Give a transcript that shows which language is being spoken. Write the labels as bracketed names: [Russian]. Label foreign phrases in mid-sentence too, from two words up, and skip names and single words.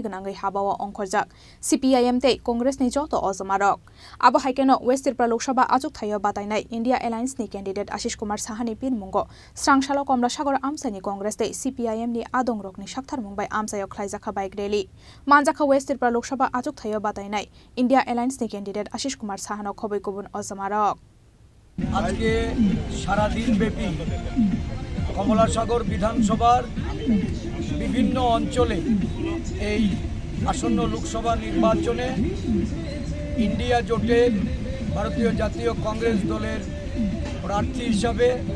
[Bodo] गोनांगै हाबाव अंखरजाक सीपीआईएम तै कंग्रेसनि जत अजमारक आबो हाइकेनो वेस्ट त्रिपुरा लोकसभा आजुगथायो बातायनाय इंडिया एलायन्सनि कैंडिडेट आशिष कुमार साहानि पिरमुंगो स्रांसालो कमलासागर आमसानि कंग्रेस तै सीपीआईएम नि आदंरकनि साक्थार मुंबाय आमसायो खलाइजाखा बाइक रैली मानजाखा वेस्ट त्रिपुरा लोकसभा आजुगथायो बातायनाय इंडिया एलायन्सनि कैंडिडेट आशिष कुमार साहानो खबै गुबुन अजमारक [Bangla] আজকে সারাদিন ব্যাপী কমলাসাগর বিধানসভার বিভিন্ন অঞ্চলে এই আসন্ন লোকসভা নির্বাচনে ইন্ডিয়া জোটের ভারতীয় জাতীয় কংগ্রেস দলের প্রার্থী হিসাবে